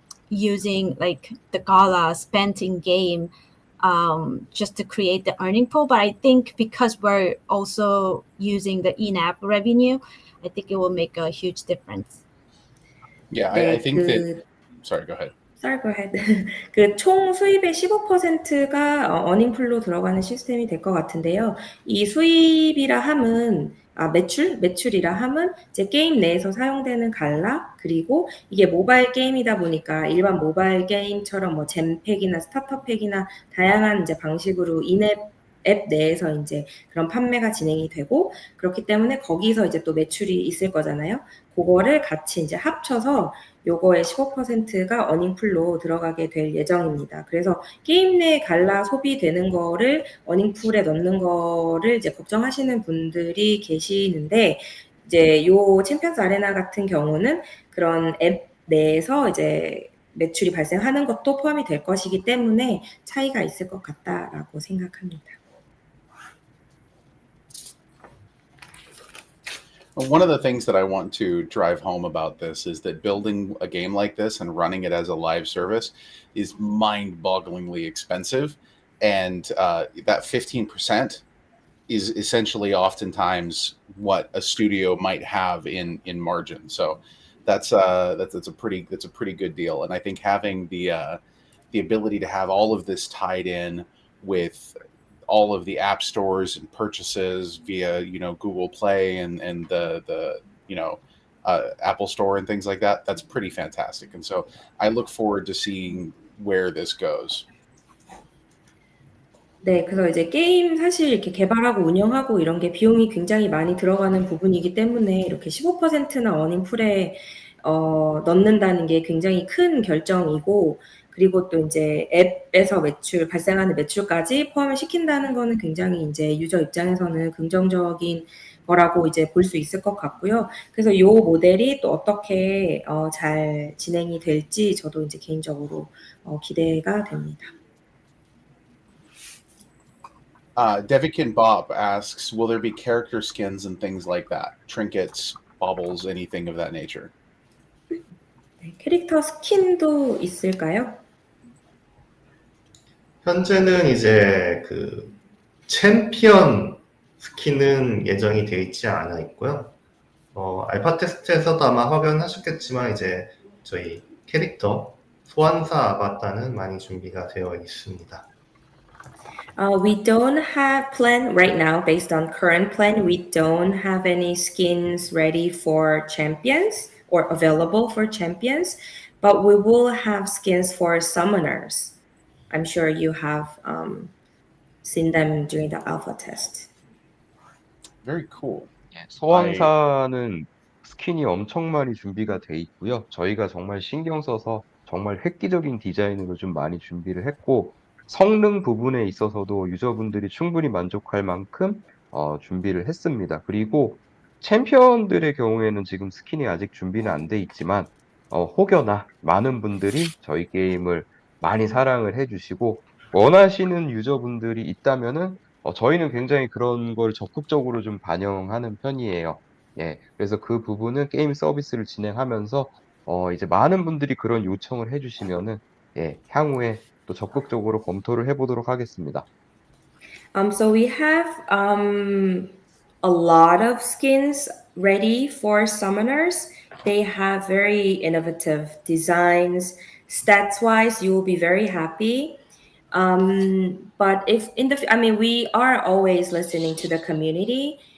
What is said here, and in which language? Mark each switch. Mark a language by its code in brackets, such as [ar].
[en] using like the Gala spent in game just to create the earning pool. But I think because we're also using the in-app revenue, I think it will make a huge difference. Yeah, I [ko] 네, [en] think that. Sorry, go ahead. Sorry, go ahead. [ko] 그 총 수입의 15%가 어닝풀로 들어가는 시스템이 될 것 같은데요. 이 수입이라 함은 매출이라 함은 이제 게임 내에서 사용되는 갈라, 그리고 이게 모바일 게임이다 보니까 일반 모바일 게임처럼 뭐 잼팩이나 스타터팩이나 다양한 이제 방식으로 인앱 앱 내에서 이제 그런 판매가 진행이 되고, 그렇기 때문에 거기서 이제 또 매출이 있을 거잖아요. 그거를 같이 이제 합쳐서 요거의 15%가 어닝풀로 들어가게 될 예정입니다. 그래서 게임 내 갈라 소비되는 거를 어닝풀에 넣는 거를 이제 걱정하시는 분들이 계시는데, 이제 요 챔피언스 아레나 같은 경우는 그런 앱 내에서 이제 매출이 발생하는 것도 포함이 될 것이기 때문에 차이가 있을 것 같다라고 생각합니다. [en] One of the things that I want to drive home about this is that building a game like this and running it as a live service is mind-bogglingly expensive, and that 15% is essentially oftentimes what a studio might have in margin. So that's a pretty good deal, and I think having the ability to have all of this tied in with all of the app stores and purchases via Google Play and the Apple Store and things like that, that's pretty fantastic. And so I look forward to seeing where this goes. [ko] 네, 그래서 이제 게임 사실 이렇게 개발하고 운영하고 이런 게 비용이 굉장히 많이 들어가는 부분이기 때문에 이렇게 15%나 어닝풀에 넣는다는 게 굉장히 큰 결정이고, 그리고 또 이제 앱에서 발생하는 매출까지 포함을 시킨다는 거는 굉장히 이제 유저 입장에서는 긍정적인 거라고 이제 볼 수 있을 것 같고요. 그래서 이 모델이 또 어떻게 잘 진행이 될지 저도 이제 개인적으로 기대가 됩니다. [en] Devikin Bob asks, will there be character skins and things like that? Trinkets, baubles, anything of that nature? [ko] 네, 캐릭터 스킨도 있을까요? 현재는 이제 그 챔피언 스킨은 예정이 되어 있지 않아 있고요. 알파 테스트에서도 아마 확인하셨겠지만 이제 저희 캐릭터 소환사 아바타는 많이 준비가 되어 있습니다. [en] We don't have plan right now. Based on current plan, we don't have any skins ready for champions or available for champions, but we will have skins for summoners. I'm sure you have seen them during the alpha test. Very cool. [ko] 소환사는 스킨이 엄청 많이 준비가 돼 있고요. 저희가 정말 신경 써서 정말 획기적인 디자인으로 좀 많이 준비를 했고, 성능 부분에 있어서도 유저분들이 충분히 만족할 만큼 준비를 했습니다. 그리고 챔피언들의 경우에는 지금 스킨이 아직 준비는 안 돼 있지만 혹여나 많은 분들이 저희 게임을 많이 사랑을 해주시고 원하시는 유저분들이 있다면은 저희는 굉장히 그런 걸 적극적으로 좀 반영하는 편이에요. 예, 그래서 그 부분은 게임 서비스를 진행하면서 이제 많은 분들이 그런 요청을 해주시면은 향후에 또 적극적으로 검토를 해보도록 하겠습니다. [en] So we have a lot of skins ready for summoners. They have very innovative designs. Stats-wise, you will be very happy. But we are always listening to the community.